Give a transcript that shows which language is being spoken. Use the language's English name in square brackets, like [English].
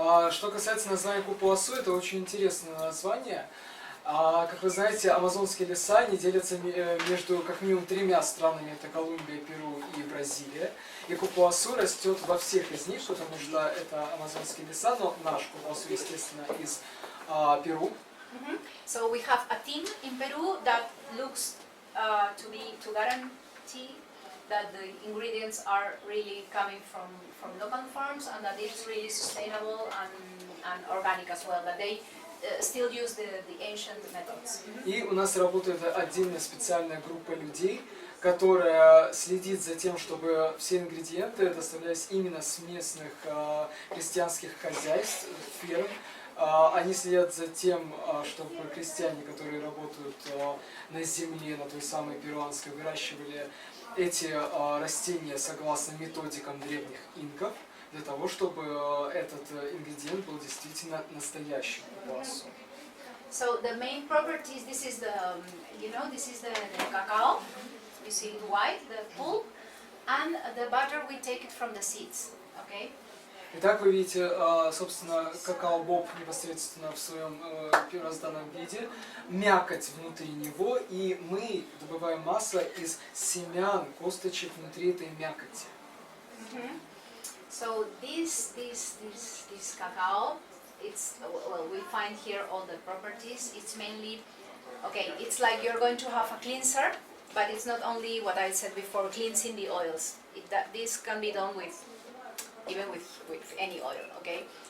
[Russian] Что касается названия капуасу, это очень интересное название. Как вы знаете, амазонские леса не делятся между как минимум 3 странами, это Колумбия, Перу и Бразилия. И капуасу растет во всех из них, потому что это амазонские леса, но наш капуасу, естественно, из Перу. [English] So we have a team in Peru that looks to guarantee that the ingredients are really coming from local farms and that it's really sustainable and organic as well, that they still use the ancient methods. [Russian] И у нас работает отдельная специальная группа людей, которая следит за тем, чтобы все ингредиенты доставлялись именно с местных крестьянских хозяйств, ферм, Они следят за тем, чтобы крестьяне, которые работают на земле, на той самой перуанской, выращивали эти растения согласно методикам древних инков, для того, чтобы этот ингредиент был действительно настоящим капуасу. [English] So the main properties, this is the, this is the cacao. You see it white, the pulp, and the butter we take it from the seeds. Okay. [Russian] Итак, вы видите, собственно, какао-боб непосредственно в своем первозданном виде, мякоть внутри него, и мы добываем масло из семян, косточек внутри этой мякоти. [English] So this cacao, it's, well, we find here all the properties. It's mainly, okay, it's like you're going to have a cleanser, but it's not only what I said before, cleansing the oils. This can be done with, even with any oil, okay?